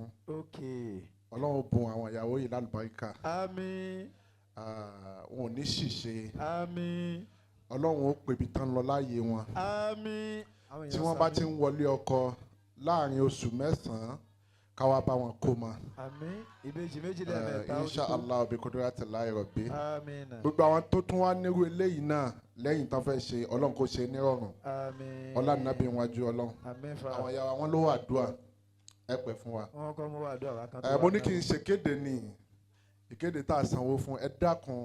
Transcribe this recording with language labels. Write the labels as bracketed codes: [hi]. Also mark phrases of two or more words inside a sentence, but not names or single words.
[yo] Ọlọ́run bùn àwọn ìyàwó yìí lálùbáríkà. Àmín. Wọn ò ní ṣìṣe. Àmín. Ọlọ́run ó pèbí tán lọ láàyè wọn. Àmín. Tí wọ́n bá ti ń wọlé ọkọ láàrin oṣù 9 káwá bá wọn kó mọ. Àmín. Ìbejì méjì lẹ́ẹ̀mẹ́ta. [ar] إن شاء الله بقدرة الله ربي. [yo] Àmín. Gbogbo àwọn tó tún wá nírú eléyìí náà lẹ́yìn tán fẹ́ ṣe Ọlọ́run kó ṣe nírọ̀rùn. Àmín. Ọlá nàbí wájú Ọlọ́run. Àmín fa. Àwọn ìyá wa wọn ló wà dùà. Ẹ pẹ́ fún wa. Wọ́n kọ́ mú wà dùà wá kan tó wà. Mo ní kí n ṣe kéde ní ìkéde tá a sanwó fún ẹ dákun.